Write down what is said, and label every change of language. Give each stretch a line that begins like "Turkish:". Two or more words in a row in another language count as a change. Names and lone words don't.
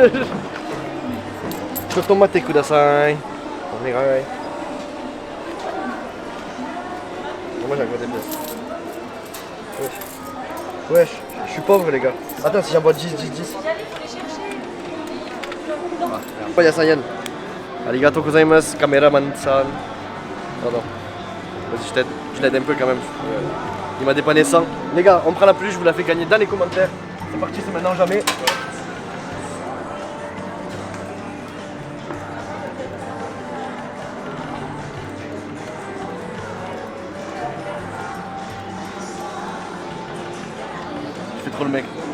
Japanese: ちょっと待ってください.
French: On est right. Moi j'ai un côté bleu. Wesh, je suis pauvre les gars. Attends, si j'en bois 10. Ah, Yasayan.
Japanese: ありがとうございます、カメラマンさん.
French: Pardon. Vas-y, je l'aide un peu quand même. Il m'a dépanné 100. Les gars, on prend la plus, je vous la fais gagner dans les commentaires. C'est parti, c'est maintenant jamais. Je fais trop le mec.